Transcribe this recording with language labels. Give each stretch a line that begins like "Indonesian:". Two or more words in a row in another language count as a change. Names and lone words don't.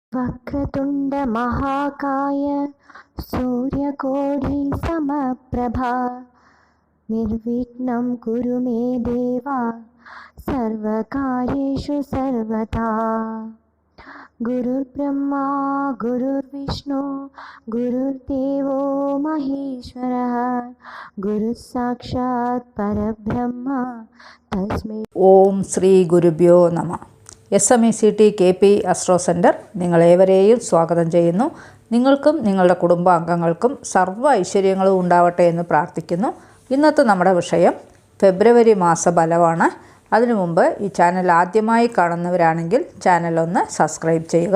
Sanskrit: वक्रतुंड महाकाय सूर्यकोटि समप्रभा निर्विघ्नं कुरु मे देवा सर्वकार्येषु सर्वदा। गुरुर्ब्रह्मा गुरुर्विष्णु गुरुर्देवो महेश्वरः गुरुः साक्षात् परब्रह्म तस्मै ॐ श्री गुरुभ्यो नमः.
Malayalam: SMECT KP അസ്ട്രോ സെൻറ്റർ നിങ്ങളേവരെയും സ്വാഗതം ചെയ്യുന്നു. നിങ്ങൾക്കും നിങ്ങളുടെ കുടുംബാംഗങ്ങൾക്കും സർവ്വ ഐശ്വര്യങ്ങളും ഉണ്ടാവട്ടെ എന്ന് പ്രാർത്ഥിക്കുന്നു. ഇന്നത്തെ നമ്മുടെ വിഷയം ഫെബ്രുവരി മാസ ഫലമാണ്. അതിനു മുമ്പ് ഈ ചാനൽ ആദ്യമായി കാണുന്നവരാണെങ്കിൽ ചാനൽ ഒന്ന് സബ്സ്ക്രൈബ് ചെയ്യുക.